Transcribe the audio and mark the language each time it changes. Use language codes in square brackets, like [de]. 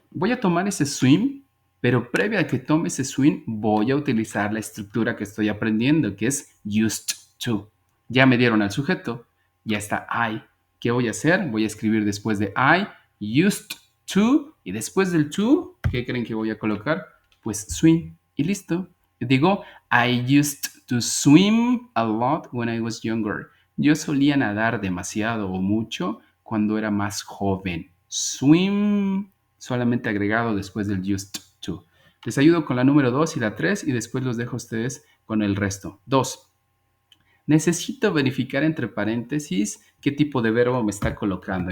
[es] Voy a tomar ese swim, pero previo a que tome ese swim, voy a utilizar la estructura que estoy aprendiendo, que es used to. Ya me dieron al sujeto, ya está I. ¿Qué voy a hacer? Voy a escribir después de I, used to, y después del to, ¿qué creen que voy a colocar? Pues swim, y listo. Digo, [en] I used to swim a lot when I was younger. [es] Yo solía nadar demasiado o mucho cuando era más joven. Swim, solamente agregado después del used to. Les ayudo con la número 2 y la 3 y después los dejo a ustedes con el resto. 2. Necesito verificar entre paréntesis qué tipo de verbo me está colocando.